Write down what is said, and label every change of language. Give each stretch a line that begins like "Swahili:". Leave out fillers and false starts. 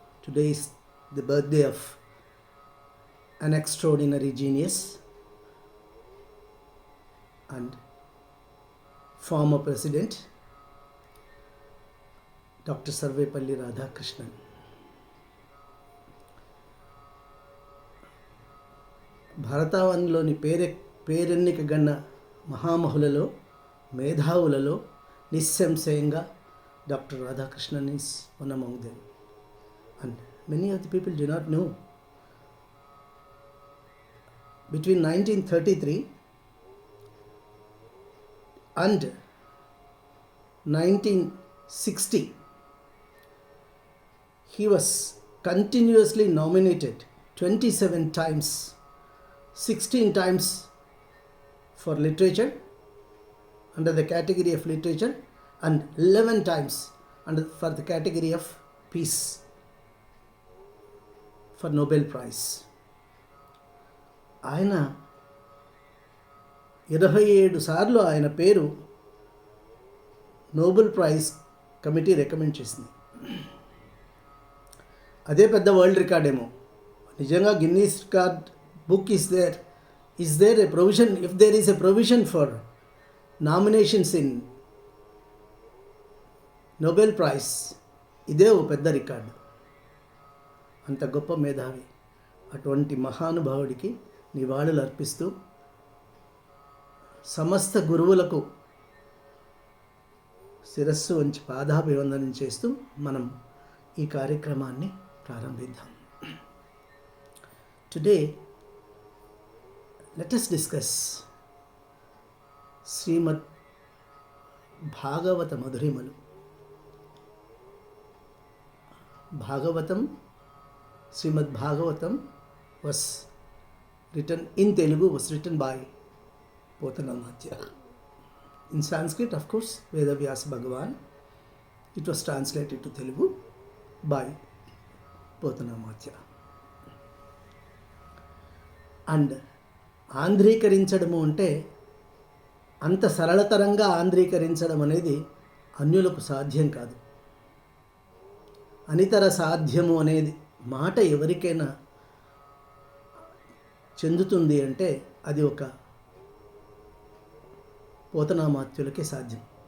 English: Today is the birthday of an extraordinary genius and former president doctor Sarvepalli Radhakrishnan.
Telugu: భారతావనిలోని పేరెన్నికగన్న మహామహులలో మేధావులలో నిస్సంశయంగా Dr.
English: Radhakrishnan is one among them. And many of the people do not know. Between 1933 and 1960, he was continuously nominated 27 times, 16 times for literature under the category of literature and 11 times for the category of peace for Nobel Prize.
Telugu: ఆయన 27 సార్లు ఆయన పేరు Nobel prize committee recommend చేసింది. అదే పెద్ద world record ఏమో. నిజంగా Guinness record book
English: is there a provision, if there is a provision for nominations in Nobel prize,
Telugu: ఇదే ఓ పెద్ద రికార్డు. అంత గొప్ప మేధావి. అటువంటి మహానుభావుడికి నివాళులు అర్పిస్తూ సమస్త గురువులకు శిరస్సు వంచి పాదాభివందనం చేస్తూ మనం ఈ కార్యక్రమాన్ని ప్రారంభిద్దాం.
English: Today let us discuss Srimad Bhagavata మధురిమలు. Bhagavatam, Srimad Bhagavatam was written in Telugu, was written by Potanamatya. In Sanskrit, of course, Vedavyasa Bhagavan. It was translated to Telugu by Potanamatya.
Telugu: And ఆంధ్రీకరించడము అంటే అంత సరళతరంగా ఆంధ్రీకరించడం అనేది అన్యులకు సాధ్యం కాదు. అనితర సాధ్యము అనేది మాట ఎవరికైనా చెందుతుంది అంటే అది ఒక పోతనామాత్యులకే సాధ్యం.